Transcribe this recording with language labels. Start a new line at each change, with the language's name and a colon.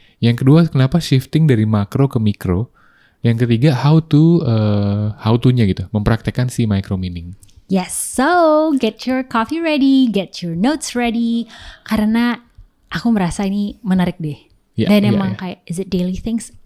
Indonesian: Yang kedua, kenapa shifting dari makro ke mikro. Yang ketiga, how to-nya gitu, mempraktekkan si micro meaning.
English: Yes, so get your coffee ready, get your notes ready.
Indonesian: Karena aku merasa ini menarik deh. Dan emang kayak,
English: is it daily things?